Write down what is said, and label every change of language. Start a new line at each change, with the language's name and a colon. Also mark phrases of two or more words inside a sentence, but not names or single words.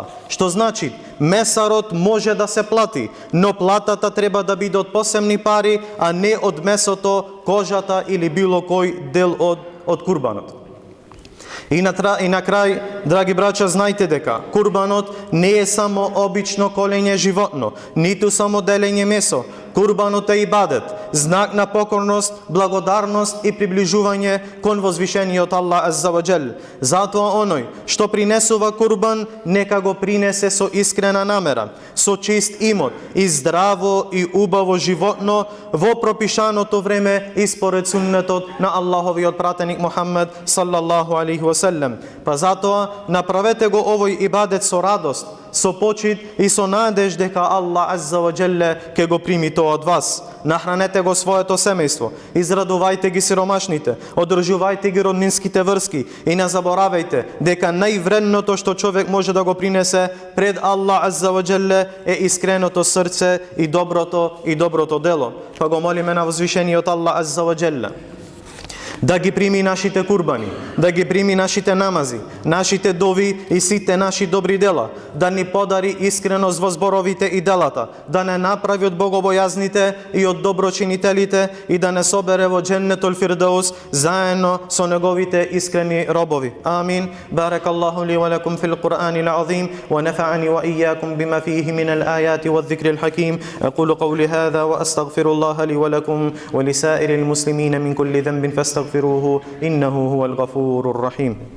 Macedonian: Што значи, месарот може да се плати, но платата треба да биде од посебни пари, а не од месото, кожата или било кој дел од курбанот. И на крај, драги браќа, знајте дека курбанот не е само обично колење животно, ниту само делење месо. Курбанот е ибадет, знак на покорност, благодарност и приближување кон возвишениот Аллах
Arabic: عز وجل.
Macedonian: Затоа оној што принесува курбан, нека го принесе со искрена намера, со чист имот и здраво и убаво животно во пропишаното време и според суннетот на Аллаховиот пратеник Мухаммед
Arabic: صلى الله عليه وسلم.
Macedonian: Па затоа направете го овој ибадет со радост, со почит и со надеж дека Аллах
Arabic: عز وجل
Macedonian: ќе го прими тоа од вас. Нахранете го своето семејство, израдувајте ги сиромашните, одржувајте ги роднинските врски и не заборавајте дека највредното што човек може да го принесе пред Аллах
Arabic: عز وجل
Macedonian: е искреното срце и доброто дело. Па го молиме на возвишениот Аллах
Arabic: عز وجل
Macedonian: да ги прими нашите курбани, да ги прими нашите намази, нашите дови и сите наши добри дела, да ни подари искреност во зборовите и делата, да не направи од богобојазните и од доброчинителите и да не собере во
Arabic: جنة الفردوس
Macedonian: заедно со неговите искрени робови.
Arabic: آمين. بارك الله لي ولكم في القرآن العظيم ونفعني وإياكم بما فيه من الآيات والذكر الحكيم. أقول قولي هذا وأستغفر الله لي ولكم ولسائر المسلمين من كل ذنب فاستغفروه إنه هو الغفور الرحيم.